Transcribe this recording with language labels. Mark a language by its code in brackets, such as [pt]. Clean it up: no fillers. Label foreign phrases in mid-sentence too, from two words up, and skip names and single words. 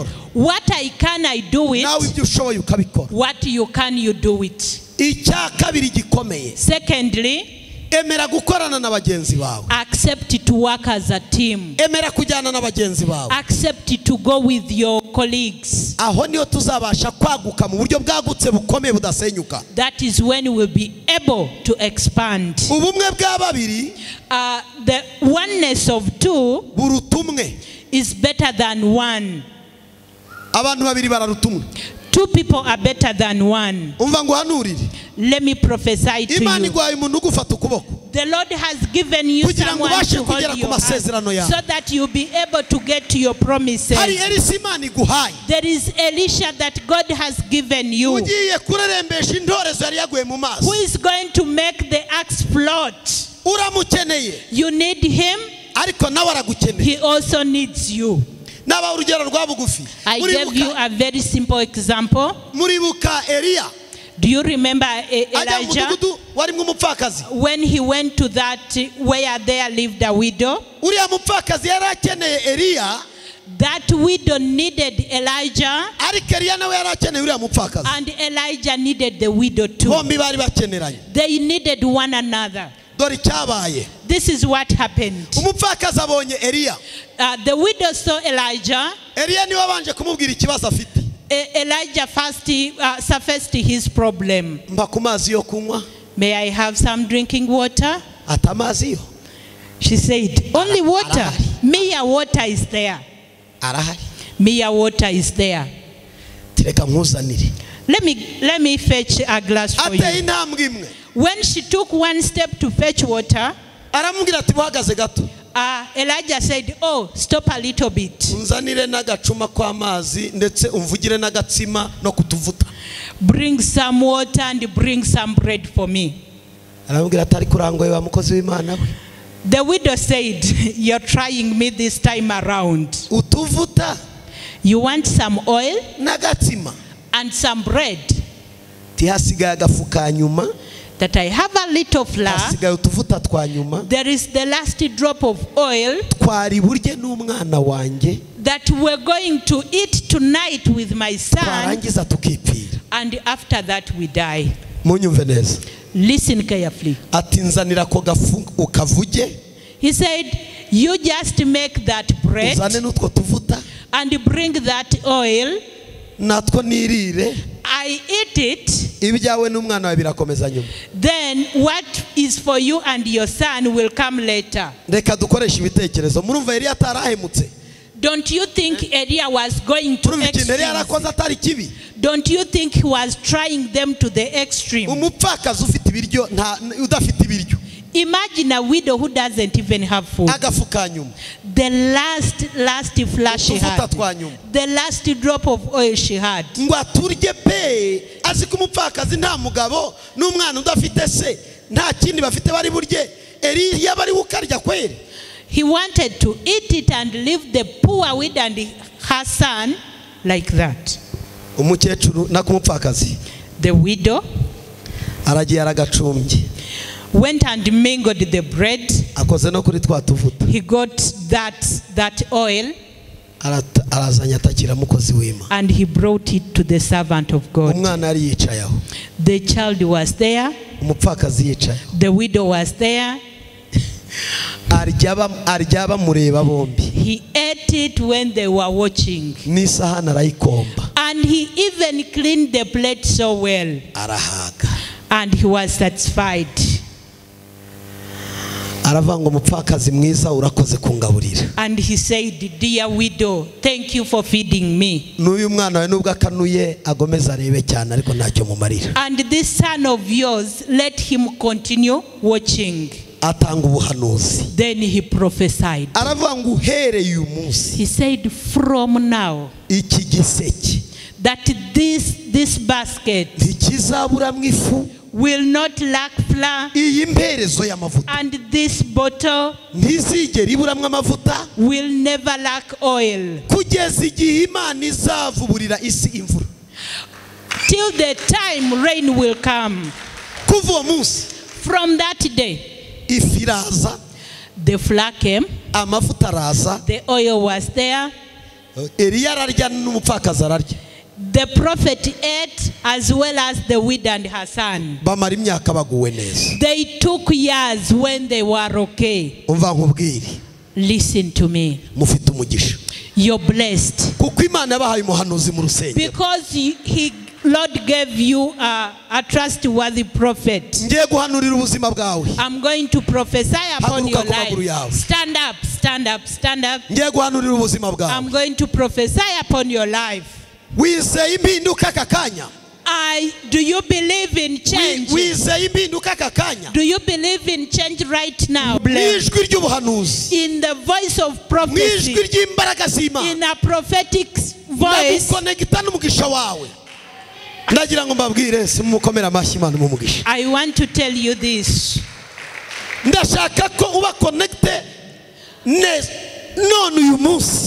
[en] What I can, I do it. [rw] nawe ibyo ushoboye ukabikora. [en] What you can, you do it. [rw] Icya kabiri gikomeye, [en] Secondly, [rw] emera gukorana na bagenzi bawe. [en] accept to work as a team. [rw] Emera kujyana na bagenzi bawe. [en] Accept to go with your colleagues. [rw] Aho niyo tuzabasha kwaguka mu buryo bwagutse bukomeye budasenyuka. [en] That is when we'll be able to expand. [rw] Ubumwe bwa babiri [en] The oneness of two [rw] buruta umwe. [en] is better than one. [rw] Abantu babiri bararuta umwe. [en] Two people are better than one. [rw] Umva ngo hanurire. [en] Let me prophesy to [rw] Imana [en] you. [rw] igwaye umuntu ugufata ukuboko. [en] The Lord has given you [rw] Kugira ngo [en] someone [rw] ubashe [en] to hold [rw] kugera ku [en] your [rw] masezerano [en] hand, [rw] yawe. [en] so that you'll be able to get to your promises. [rw] Hari Elisa Imana iguhaye. [en] There is Elisha that God has given you, [rw] Ugiye kurerembesha intorezo yari yaguye mu mazi. [en] who is going to make the axe float. [rw] Uramukeneye, [en] You need him, [rw] ariko nawe aragukeneye. [en] he also needs you. [rw] Naba urugero rwa bugufi. [en] I gave you a very simple example. [rw] Muribuka Eliya. [en] Do you remember [rw] Ajya mu [en] Elijah [rw] mudugudu warimo umupfakazi. [en] when he went to that where there lived a widow? [rw] Uriya mupfakazi yari akeneye Eliya, [en] That widow needed Elijah, [rw] ariko Eliya nawe yari akeneye uriya mupfakazi. [en] and Elijah needed the widow too. [rw] Bombi bari bakeneranye. [en] They needed one another. [rw] Dore icyabaye. [en] This is what happened. [rw] Umupfakazi abonye Eliya. [en] The widow saw Elijah. [rw] Eliya niwe abanje kumubwira ikibazo afite. [en] Elijah first surfaced his problem. [rw] Mba ku mazi yo kunywa. [en] May I have some drinking water? [rw] Ata mazi yo. [en] She said, only water. Mere water is there. [rw] Arahari. [en] Mere water is there. [rw] Tireka nkuzanire. [en] Let me fetch a glass for [rw] Ateye [en] you. [rw] intambwe imwe. [en] When she took one step to fetch water, [rw] Aramubwira ati buhagaze gato. [en] Elijah said, oh, stop a little bit. [rw] Unzanire n'agacuma kw'amazi ndetse umvugire n'agatsima no kutuvuta. [en] Bring some water and bring some bread for me. [rw] Aramubwira ati ariko urangoye wa mukozi w'Imana we. [en] The widow said, you're trying me this time around. [rw] Utuvuta [en] You want some oil [rw] n'agatsima. [en] and some bread. [rw] Tihasigaye agafu ka nyuma. [en] That I have a little flour. [rw] Hasigaye utuvuta twa nyuma. [en] There is the last drop of oil [rw] Twari burye n'umwana wanjye. [en] that we're going to eat tonight with my son, [rw] Twarangiza tukipfira. [en] and after that we die. [rw] Munyumve neza. [en] Listen carefully. [rw] Ati nzanira ko gafu ukavuge. [en] He said, you just make that bread [rw] Uzane n'utwo tuvuta. [en] and bring that oil. [rw] Natwo nirire. [en] I eat it. [rw] Ibyawe n'umwana wawe birakomeza nyuma. [en] Then what is for you and your son will come later. [rw] Reka dukoresha ibitekerezo. Murumva Eliya atarahemutse. [en] Don't you think Elia was going to [rw] Murumva ikintu Eliya [en] extremes? [rw] yarakoze atari kibi. [en] Don't you think he was trying them to the extreme? [rw] Umupfakazi ufite ibiryo udafite ibiryo. [en] Imagine a widow who doesn't even have food. [rw] Agafu ka nyuma. [en] The last flash she had. [rw] Utuvuta twa nyuma. [en] The last drop of oil she had. [rw] Ngo aturye pe. Azi ko umupfakazi nta mugabo n'umwana udafite se. Nta kindi bafite bari burye. Eliya bari ukarya kwere. [en] He wanted to eat it and leave the poor widow and her son like that. [rw] Umukecuru nakumupfakazi. [en] The widow [rw] Aragiye aragacumbye. [en] went and mingled the bread. [rw] Akoze no kuri twa tuvuta. [en] He got that oil [rw] Arazanya atakira mukozi w'Imana. [en] and he brought it to the servant of God. [rw] Umwana ari yicaye aho. [en] The child was there. [rw] Umupfakazi yicaye. [en] The widow was there. [rw] Arya bamureba bombi. [en] He ate it when they were watching. [rw] N'isahani arayikomba. [en] And he even cleaned the plate so well. [rw] Arahaga. [en] And he was satisfied. [rw] aravuga ngo umupfakazi mwiza urakoze kungaburira. [en] And he said, dear widow, thank you for feeding me. [rw] N'uyu mwana wawe nubwo akanuye agomeza arebe cyane ariko ntacyo mumarira. [en] And this son of yours, let him continue watching. [rw] Atanga ubuhanuzi. [en] Then he prophesied. [rw] Aravuga ngo uhereye uyu munsi. [en] He said, from now, [rw] iki giseke [en] that this basket [rw] ntikizaburamwo ifu, [en] will not lack flour, [rw] iyi mperezo y'amavuta [en] and this bottle [rw] ntizigera iburamwo amavuta, [en] will never lack oil, [rw] kugeza igihe Imana izavuburira isi imvura. [en] till the time rain will come. [rw] Kuva uwo munsi, [en] From that day, [rw] ifu iraza, [en] the flour came, [rw] amavuta araza, [en] the oil was there. [rw] Eliya ararya n'umupfakazi ararya. [en] The prophet ate as well as the widow and her son. [rw] Bamara imyaka baguwe neza. [en] They took years when they were okay. [rw] Umva nkubwire, [en] Listen to me. [rw] mufite umugisha. [en] You're blessed. [rw] Kuko Imana yabahaye umuhanuzi mu rusengero. [en] Because Lord gave you a trustworthy prophet. [rw] Ngiye guhanurira ubuzima bwawe. [en] I'm going to prophesy upon your [rw] Haguruka ku maguru yawe. [en] life. Stand up, stand up, stand up. [rw] Ngiye guhanurira ubuzima bwawe. [en] I'm going to prophesy upon your life. [rw] Wizeye impinduka aka kanya? [en] Do you believe in change? [rw] Wizeye impinduka aka kanya? [en] Do you believe in change right now? [rw] N'ijwi ry'ubuhanuzi, [en] In the voice of prophecy, [rw] n'ijwi ry'imbaraga z'Imana, [en] in a prophetic voice, [rw] ndagukonegita n'umugisha wawe. Ndagira ngo mbabwire, simukomere amashyi Imana umugisha. [en] I want to tell you this. [rw] Ndashaka ko uba connected neza none uyu munsi.